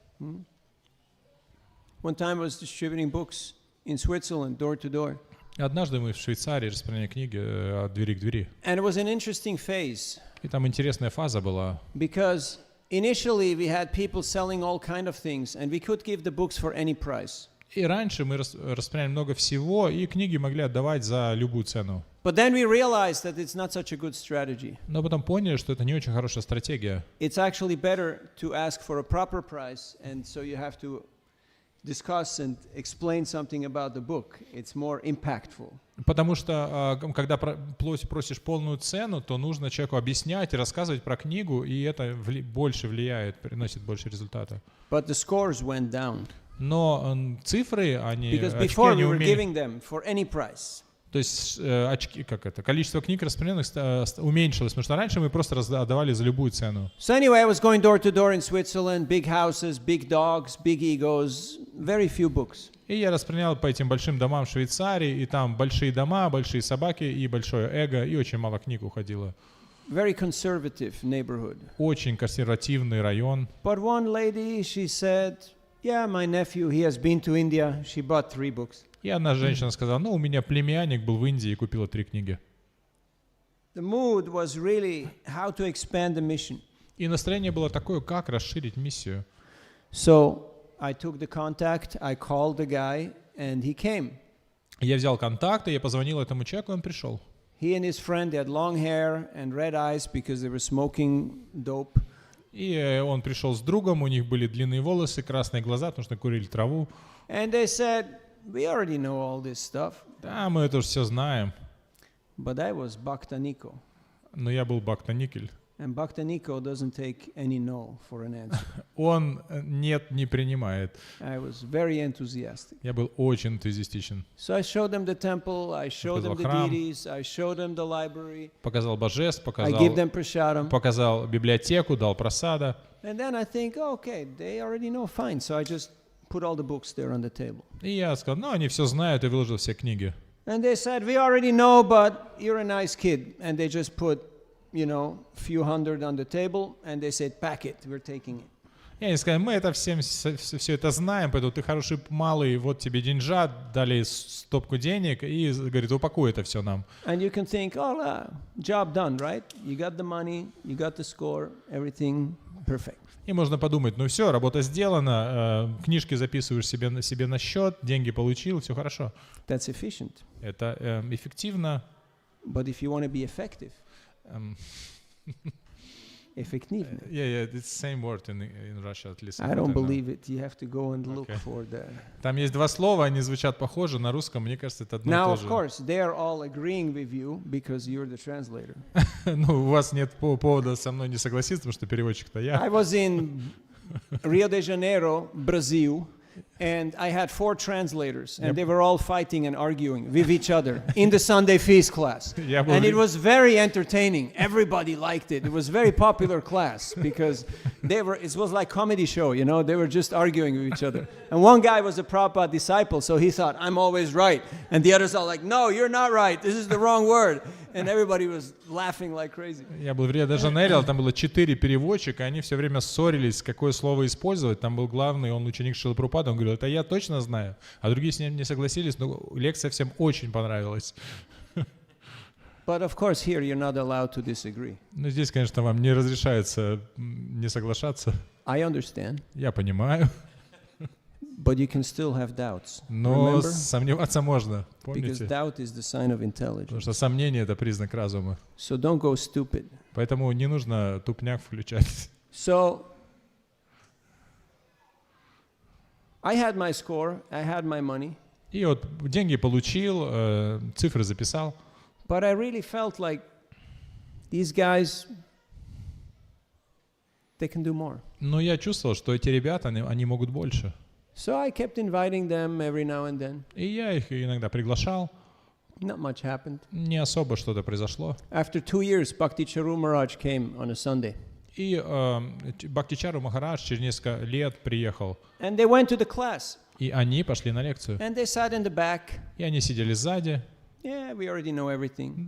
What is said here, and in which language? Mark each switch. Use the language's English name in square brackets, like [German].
[English] One time I was distributing books in Switzerland, door to door. [Russian] Однажды мы в Швейцарии распространяли книги от двери к двери. [English] And it was an interesting phase. [Russian] И там интересная фаза была. [English] Because initially we had people selling all kind of things, and we could give the books for any price. [Russian] И раньше мы распространяли много всего, и книги могли отдавать за любую цену. [English] But then we realized that it's not such a good strategy. [Russian] Но потом поняли, что это не очень хорошая стратегия. [English] It's actually better to ask for a proper price, and so you have to discuss and explain something about the book. It's more impactful. [Russian] Потому что, когда просишь полную цену, то нужно человеку объяснять и рассказывать про книгу, и это больше влияет, приносит больше результата. [English] But the scores went down. [Russian] Но цифры, [English] Because [Russian] очки, [English] before [Russian] они [English] we were [Russian] умели... [English] giving them for any price. [Russian] То есть очки, количество книг распространенных уменьшилось, потому что раньше мы просто отдавали за любую цену. [English] So anyway, I was going door to door in Switzerland, big houses, big dogs, big egos, very few books. [Russian] И я распространял по этим большим домам в Швейцарии, и там большие дома, большие собаки и большое эго, и очень мало книг уходило. [English] Very conservative neighborhood. [Russian] Очень консервативный район. [English] But one lady, she said, yeah, my nephew, he has been to India. She bought 3 books. [Russian] И одна женщина сказала, у меня племянник был в Индии и купила 3 книги. [English] The mood was really how to expand the mission. [Russian] И настроение было такое, как расширить миссию. [English] So I took the contact, I called the guy, and he came. [Russian] Я взял контакты, я позвонил этому человеку, и он пришел. [English] He and his friend, they had long hair and red eyes because they were smoking dope. [Russian] И он пришел с другом, у них были длинные волосы, красные глаза, потому что курили траву. [English] And they said, we already know all this stuff. [Russian] Да, мы это уже все знаем. [English] But I was Bhaktaniko. [Russian] Но я был Бхактаникель. [English] And Bhaktaniko doesn't take any no for an answer. [Russian] Он нет не принимает. [English] I was very enthusiastic. [Russian] Я был очень энтузиастичен. [English] So I showed them the temple, I showed them the [Russian] Показал храм. [English] deities, I showed them the library, [Russian] Показал божеств, [English] I give them prasadam. [Russian] показал библиотеку, дал просада. [English] And then I think, okay, they already know, fine. So I just put all the books there on the table. [Russian] И я сказал, они все знают, и выложил все книги. [English] And they said, we already know, but you're a nice kid. And they just put, few hundred on the table, and they said, pack it, we're taking it. [Russian] И они сказали, мы это все это знаем, поэтому ты хороший малый, вот тебе деньжат, дали стопку денег, и, говорит, упакуй это все нам. [English] And you can think, job done, right? You got the money, you got the score, everything perfect. [Russian] И можно подумать, все, работа сделана, книжки записываешь себе на счет, деньги получил, все хорошо. [English] That's efficient. [Russian] Это эффективно. [English] But if you want to be effective, effectively. Yeah, it's the same word in Russia, at least. I don't believe it. You have to go and look for the... [Russian] Там есть 2 слова, они звучат похоже, на русском, мне кажется, это одно и [English] Now, [Russian] то [English] of [Russian] же. [English] course, they are all agreeing with you because you're the translator. [Russian] У вас нет повода со мной не согласиться, потому что переводчик-то я. [English] I was in Rio de Janeiro, Brazil, and I had 4 translators, and they were all fighting and arguing with each other in the Sunday feast class. And it was very entertaining. Everybody liked it. It was a very popular class because it was like comedy show, they were just arguing with each other. And one guy was a Prabhupada disciple, so he thought, I'm always right. And the others are like, no, you're not right. This is the wrong word. And everybody was laughing like crazy. [Russian] Я был в Рио-де-Жанейро, там было 4 переводчика, они все время ссорились, какое слово использовать. Там был главный, он ученик Шрилы Прабхупады, он говорил, это я точно знаю. А другие с ним не согласились, но лекция всем очень понравилась. [English] But of course here you're not allowed to disagree. [Russian] Но здесь, конечно, вам не разрешается не соглашаться. [English] I understand. [Russian] Я понимаю. [English] But you can still have doubts. [Russian] Но [English] Remember? [Russian] Сомневаться можно, [English] Because [Russian] помните? [English] doubt is the sign of [Russian] Потому [English] intelligence. [Russian] что сомнение — это признак разума. [English] So don't go stupid. [Russian] Поэтому не нужно тупняк включать. [English] So I had my score, I had my money. [Russian] И вот деньги получил, цифры записал. [English] But I really felt like these guys, they can do more. [Russian] Но я чувствовал, что эти ребята, они могут больше. [English] So I kept inviting them every now and then. [Russian] И я их иногда приглашал. [English] Not much happened. [Russian] Не особо что-то произошло. [English] After 2 years, Bhakti Charu Maharaj came on a Sunday. [Russian] И Бхактичару Махарадж через несколько лет приехал. [English] And they went to the class. [Russian] И они пошли на лекцию. [English] And they sat in the back. [Russian] И они сидели сзади. [English] Yeah, we already know everything.